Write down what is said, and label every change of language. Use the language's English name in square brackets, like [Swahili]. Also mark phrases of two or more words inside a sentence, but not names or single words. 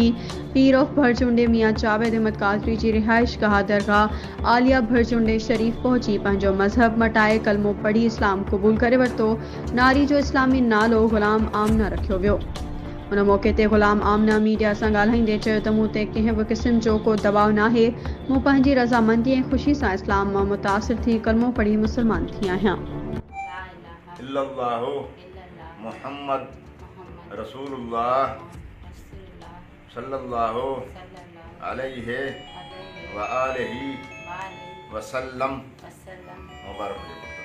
[Sindhi] पीर ऑफ भरचुंडे मियाँ जावेद अहमद कादरी जी रिहाइश कहा दरगाह आलिया भरचुंडे शरीफ पहुंची पंहिंजो मजहब मटाए कलमो पढ़ी इस्लाम कबूल करे वरतो। नारी जो इस्लामी नालो गुलाम आमना रखियो वियो। उन मौके ते गुलाम आमना मीडिया सां ॻाल्हाईंदे चयो त मूं ते कंहिं बि क़िस्म जो को दबाव नाहे। मूं पंहिंजी रज़ामंदी ऐं ख़ुशी सां इस्लाम मां मुतासिर थी कलमो पढ़ी मुसलमान थी आहियां। [Arabic] إلا الله محمد رسول الله صلى الله عليه وآله وسلم مبارك.